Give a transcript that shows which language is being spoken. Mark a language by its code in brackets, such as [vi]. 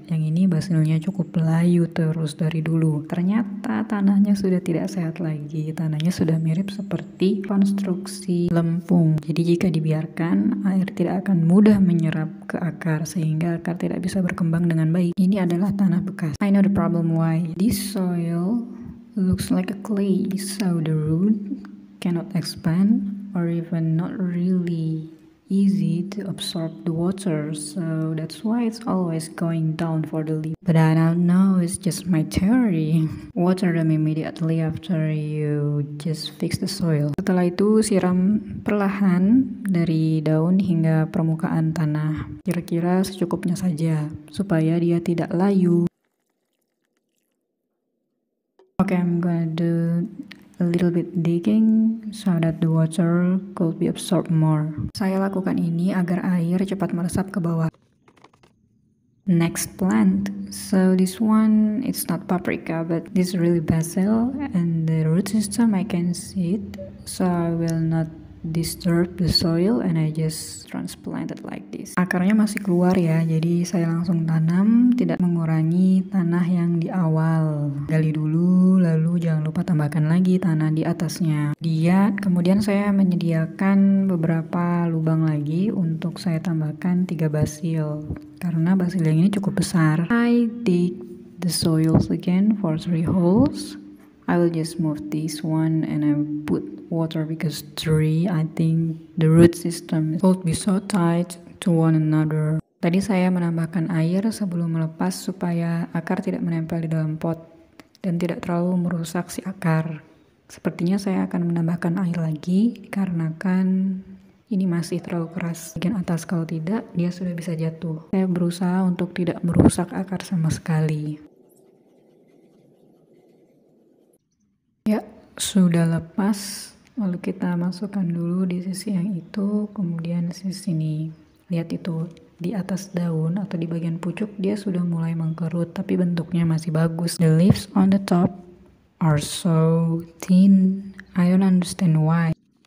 [id] Yang ini basilnya cukup layu terus dari dulu. Ternyata tanahnya sudah tidak sehat lagi. Tanahnya sudah mirip seperti konstruksi lempung. Jadi jika dibiarkan, air tidak akan mudah menyerap ke akar sehingga akar tidak bisa berkembang dengan baik. Ini adalah tanah bekas. [en] I know the problem why. This soil looks like a clay, so the root cannot expand, or even not really easy to absorb the water, so that's why it's always going down for the leaf. But I don't know, it's just my theory. Water them immediately after you just fix the soil. [id] Setelah itu siram perlahan dari daun hingga permukaan tanah, kira-kira secukupnya saja supaya dia tidak layu. [en] Okay, I'm gonna do a little bit digging so that the water could be absorbed more. [id] Saya lakukan ini agar air cepat meresap ke bawah. [en] Next plant. So this one, it's not paprika, but this is really basil, and the root system I can see it, so I will not disturb the soil and I just transplant it like this. [id] Akarnya masih keluar ya, jadi saya langsung tanam, tidak mengurangi tanah yang di awal. Gali dulu, lalu jangan lupa tambahkan lagi tanah di atasnya. Kemudian saya menyediakan beberapa lubang lagi untuk saya tambahkan 3 basil, karena basil yang ini cukup besar. [en] I dig the soils again for 3 holes. I will just move this one and I put water because 3, I think the root system will be so tight to one another. [id] Tadi saya menambahkan air sebelum melepas supaya akar tidak menempel di dalam pot dan tidak terlalu merusak si akar. Sepertinya saya akan menambahkan air lagi dikarenakan ini masih terlalu keras bagian atas, kalau tidak dia sudah bisa jatuh. Saya berusaha untuk tidak merusak akar sama sekali. Ya, sudah lepas Lalu kita masukkan dulu di sisi yang itu, kemudian sisi sini. Lihat itu, di atas daun atau di bagian pucuk dia sudah mulai mengkerut, tapi bentuknya masih bagus. [en] The leaves on the top are so thin. I don't understand why.